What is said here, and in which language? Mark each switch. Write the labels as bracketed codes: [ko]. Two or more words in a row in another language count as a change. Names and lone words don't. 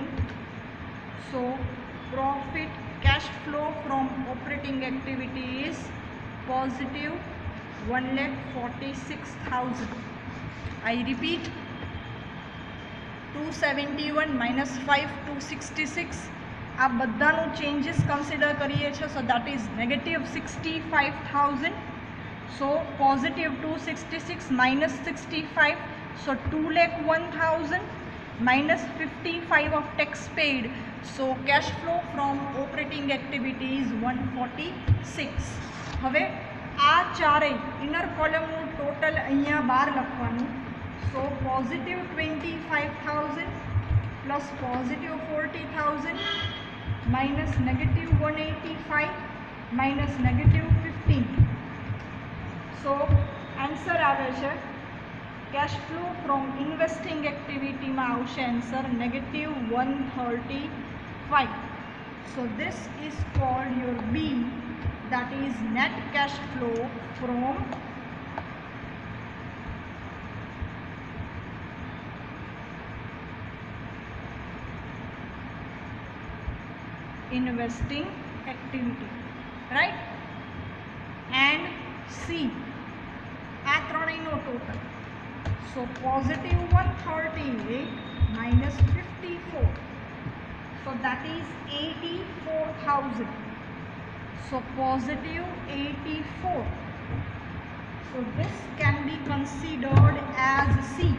[en] So profit cash flow from operating activity is positive 1,46,000. I repeat, 271 minus 5 266. [gu] આ બધાનું [en] changes consider [gu] કરીએ છીએ. [en] so that is negative 65,000. So positive 266 minus 65. So 2,01,000 minus 55 of tax paid. So cash flow from operating activity is 146. [gu] હવે આ ચારેય [en] inner columnનું [gu] ટોટલ અહીંયા બહાર લખવાનું. [en] So positive 25,000 plus positive 40,000 minus negative 185 minus negative 15. So answer [gu] આવે છે [en] cash flow from investing activity [gu] માં આવશે [en] answer negative 135. So this is called your B, that is net cash flow from investing activity, right? [gu] And C, આ ત્રણેયનો ટોટલ. [en] So positive 138 minus 54. So that is 84,000. So positive 84. So this can be considered as C.